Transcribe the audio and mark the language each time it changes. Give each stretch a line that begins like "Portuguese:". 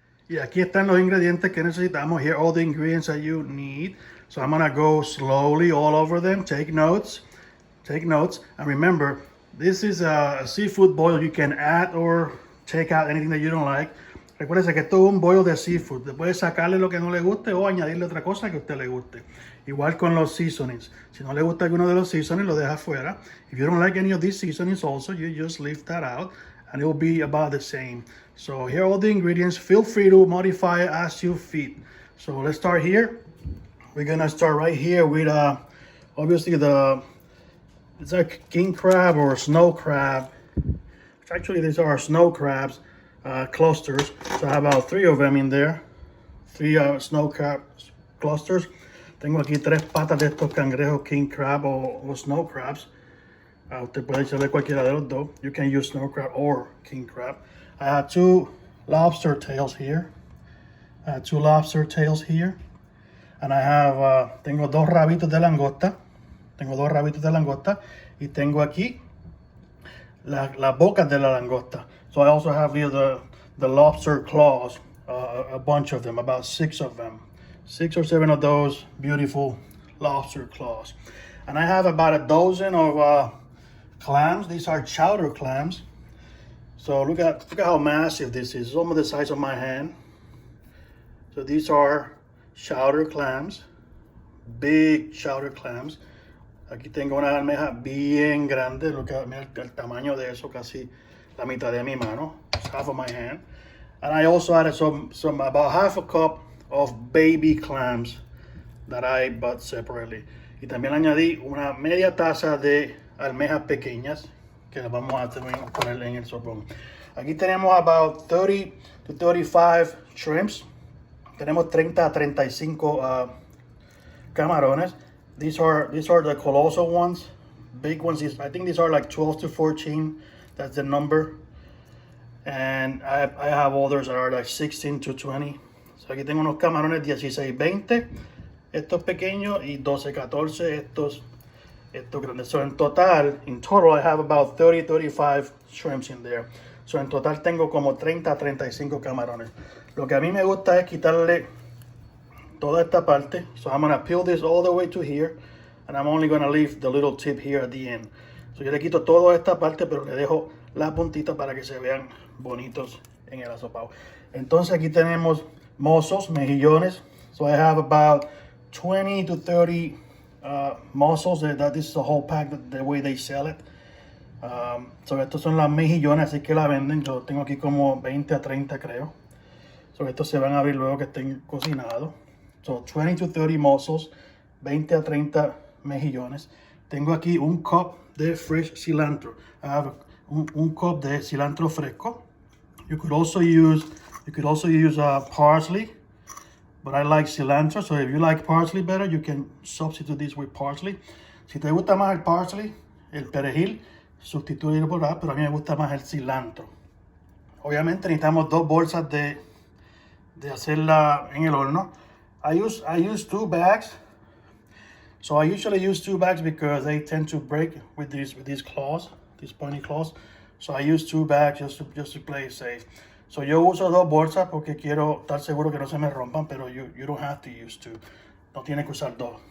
Spanish: Y aquí están los ingredientes que necesitamos.
English: Here are all the ingredients that you need. So I'm gonna go slowly all over them. Take notes. Take notes. And remember, this is a seafood boil. You can add or take out anything that you don't like.
Spanish: Recuérdese que esto es un boil de seafood. Te puede sacarle lo que no le guste o añadirle otra cosa que a usted le guste. Igual con los seasonings. Si no le gusta alguno de los seasonings, lo deja afuera.
English: If you don't like any of these seasonings also, you just leave that out. And it will be about the same. So here are all the ingredients. Feel free to modify it as you fit. So let's start here. We're gonna start right here with obviously it's like king crab or snow crab. Actually, these are snow crabs clusters. So I have about 3 of them in there. 3 snow crab clusters.
Spanish: Tengo aquí 3 patas de estos cangrejos king crab o snow crabs. Usted puede echarle cualquiera de los dos.
English: You can use snow crab or king crab. I have 2 lobster tails here. I have 2 lobster tails here. And I have,
Spanish: tengo 2 rabitos de langosta. Tengo 2 rabitos de langosta. Y tengo aquí las bocas de la langosta.
English: So I also have here the lobster claws. A bunch of them, about 6 of them. 6 or 7 of those beautiful lobster claws. And I have about a dozen of clams. These are chowder clams. So look at how massive this is. It's almost the size of my hand. So these are chowder clams, big chowder clams.
Spanish: Aquí tengo una almeja bien grande.
English: Look at
Spanish: el tamaño de eso, casi la mitad de mi mano.
English: It's half of my hand. And I also added some about half a cup of baby clams that I bought separately.
Spanish: Y también añadí una media taza de almejas pequeñas que las vamos a poner en el sopón. Aquí tenemos
English: about 30 to 35 shrimps.
Spanish: Tenemos 30 a 35 camarones.
English: These are the colossal ones, big ones. I think these are like 12 to 14. That's the number. And I have others that are like 16 to 20.
Spanish: So aquí tengo unos camarones 16, 20. Estos pequeños y 12, 14. Estos grandes.
English: So in total, I have about 30, 35 shrimps in there.
Spanish: So en total tengo como 30 a 35 camarones. Lo que a mí me gusta es quitarle toda esta parte.
English: So I'm going to peel this all the way to here. And I'm only going to leave the little tip here at the end.
Spanish: So yo le quito toda esta parte, pero le dejo la puntita para que se vean bonitos en el asopado. Entonces aquí tenemos mussels, mejillones.
English: So I have about 20 to 30 mussels. That is the whole pack, the way they sell it.
Spanish: So estos son las mejillones, así que la venden. Yo tengo aquí como 20 a 30 creo. So estos se van a abrir luego que estén cocinados.
English: So 20 to 30 mussels,
Spanish: 20 a 30 mejillones. Tengo aquí un cup de fresh cilantro.
English: I have
Spanish: un cup de cilantro fresco.
English: You could also use parsley, but I like cilantro. So if you like parsley better, you can substitute this with parsley.
Spanish: Si te gusta más el parsley, el perejil, sustituirlo por ahí, pero a mí me gusta más el cilantro. Obviamente necesitamos 2 bolsas de hacerla en el horno.
English: I use 2 bags. So I usually use 2 bags because they tend to break with these claws, these pointy claws. So I use 2 bags just to play it safe.
Spanish: So yo uso 2 bolsas porque quiero estar seguro que no se me rompan, pero
English: you don't have to use 2.
Spanish: No tienes que usar 2.